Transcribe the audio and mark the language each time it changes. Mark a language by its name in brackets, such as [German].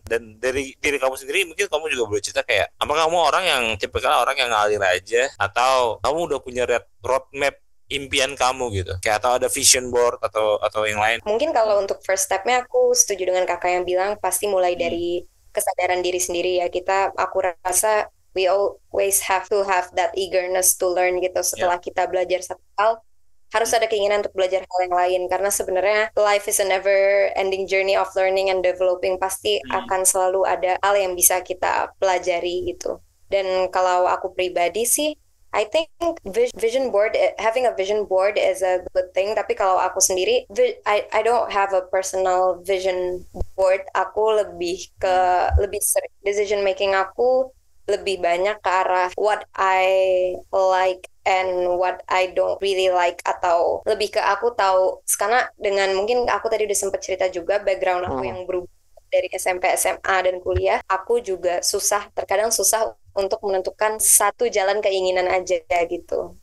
[Indonesian] Dan dari diri kamu sendiri mungkin kamu juga boleh cerita kayak apakah kamu orang yang tipikal orang yang ngalir aja atau kamu udah punya roadmap impian kamu gitu, kayak atau ada vision board atau yang lain. Mungkin kalau untuk first stepnya aku setuju dengan kakak yang bilang pasti mulai dari kesadaran diri sendiri ya. Aku rasa [English] we always have to have that eagerness to learn [Indonesian] gitu. Setelah kita belajar satu hal, harus ada keinginan untuk belajar hal yang lain. Karena sebenarnya [English] life is a never ending journey of learning and developing. [Indonesian] Pasti akan selalu ada hal yang bisa kita pelajari gitu. Dan kalau aku pribadi sih, [English] I think vision board, having a vision board is a good thing. [Indonesian] Tapi kalau aku sendiri, [English] I don't have a personal vision board. [Indonesian] Aku lebih sering decision making aku lebih banyak ke arah [English] what I like and what I don't really like, [Indonesian] atau lebih ke aku tahu karena dengan mungkin aku tadi udah sempat cerita juga background aku yang berubah dari SMP, SMA dan kuliah, aku juga terkadang susah untuk menentukan satu jalan keinginan aja gitu.